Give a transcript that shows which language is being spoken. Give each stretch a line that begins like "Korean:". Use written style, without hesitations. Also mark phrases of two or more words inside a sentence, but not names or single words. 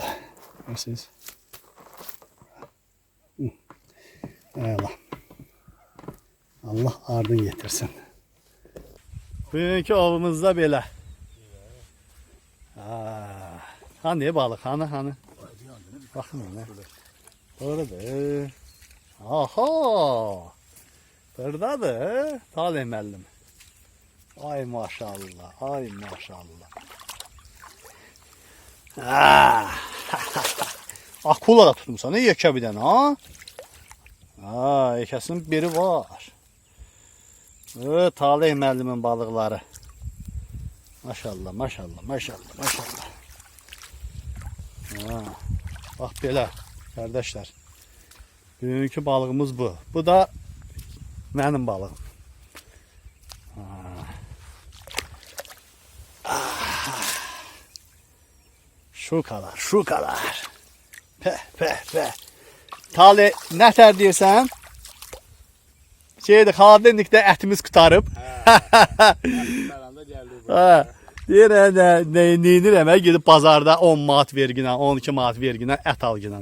Azerbaijani: Görürsünüz. Allah ardın getirsin. Bugünkü avımızda belə.
Turkish: Hani balık hani. Bakın ne.
Azerbaijani: Doğrudur. Aha. Buradadır. Talih müəllim. Ay maşallah. Ay maşallah. Akula da tutmuşsan. Ne yekə bir dənə ha? Yekəsinin biri var. Talih müəllimin balıqları. Maşallah. Bak belə kardeşler. Bugünkü balığımız bu.
Turkish: Bu da benim balığım. Şu kadar. Pe.
Azerbaijani: Talih nətər deyirsən? Şeydir, xaladenlikdə ətimiz qutarıb. Deyir nə edirəm, gedib bazarda 10 manat verginə, 12 manat verginə ət alginə.